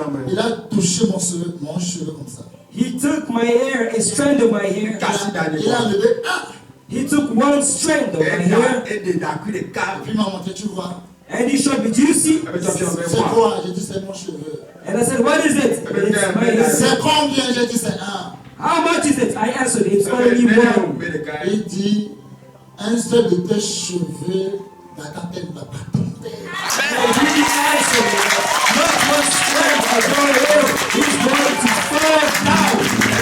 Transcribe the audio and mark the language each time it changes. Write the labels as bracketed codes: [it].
[fr] il a touché mon cheveu comme ça. [en] he took my hair, a strand of my hair. [fr] Il a enlevé un. [en] He took one strand of my hair [fr] Et puis il m'a montré, tu vois. [en] and he showed me, do you see? [fr] C'est quoi? J'ai dit, c'est mon cheveu. [en] And I said, what is it? It's my hair. [fr] C'est combien? J'ai dit, c'est un. [en] How much is it? I answered, it's only one. [fr] Il dit, un seul de tes cheveux, ta tête ne va pas tomber. [en] And he answered, not one strand of your hair is going to fall down.